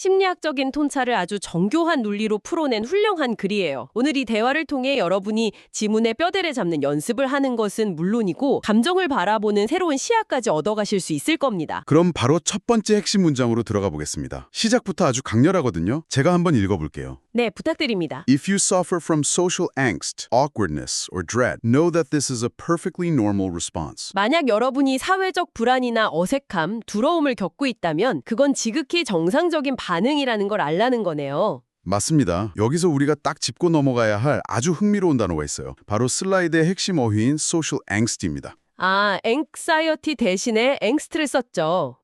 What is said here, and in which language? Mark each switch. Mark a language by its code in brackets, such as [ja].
[ko] 심리학적인 통찰을 아주 정교한 논리로 풀어낸 훌륭한 글이에요. 오늘 이 대화를 통해 여러분이 지문의 뼈대를 잡는 연습을 하는 것은 물론이고 감정을 바라보는 새로운 시야까지 얻어가실 수 있을 겁니다. 그럼 바로 첫 번째 핵심 문장으로 들어가 보겠습니다. 시작부터 아주 강렬하거든요. 제가 한번 읽어볼게요. 네, 부탁드립니다. [en] If you suffer from social angst, awkwardness, or dread, know that this is a perfectly normal response. [ko] 만약 여러분이 사회적 불안이나 어색함, 두려움을 겪고 있다면 그건 지극히 정상적인 반응이라는 걸 알라는 거네요. 맞습니다. 여기서 우리가 딱 짚고 넘어가야 할 아주 흥미로운 단어가 있어요. 바로 슬라이드의 핵심 어휘인 social angst입니다. anxiety 대신에 angst를 썼죠.